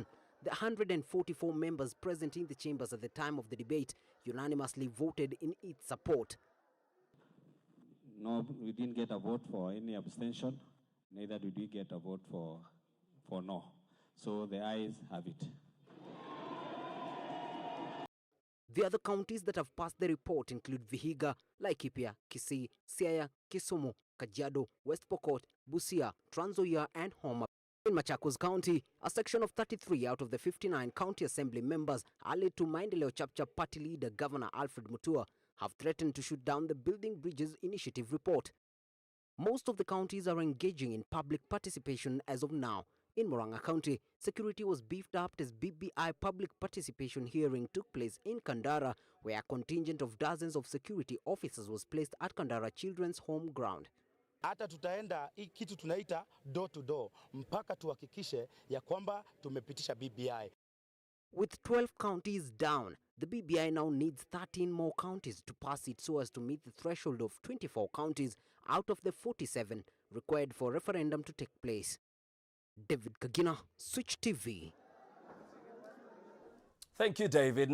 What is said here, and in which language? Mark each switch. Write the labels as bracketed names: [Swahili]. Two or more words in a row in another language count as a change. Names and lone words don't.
[English] The 144 members present in the chambers at the time of the debate unanimously voted in its support. No, we didn't get a vote for any abstention. Neither did we get a vote for no. So the ayes have it. The other counties that have passed the report include Vihiga, Laikipia, Kisii, Siaya, Kisumu, Kajiado, West Pokot, Busia, Trans Nzoia, and Homa. In Machakos County, a section of 33 out of the 59 county assembly members allied to Maendeleo Chapchap party leader Governor Alfred Mutua have threatened to shoot down the Building Bridges Initiative report. Most of the counties are engaging in public participation as of now. In Murang'a County, security was beefed up as BBI public participation hearing took place in Kandara, where a contingent of dozens of security officers was placed at Kandara Children's Home Ground. [Swahili] Hata tutaenda kitu tunaita door to door mpaka tuhakikishe ya kwamba tumepitisha BBI. [English] With 12 counties down, the BBI now needs 13 more counties to pass it so as to meet the threshold of 24 counties out of the 47 required for referendum to take place. David Kagina, Switch TV. Thank you, David.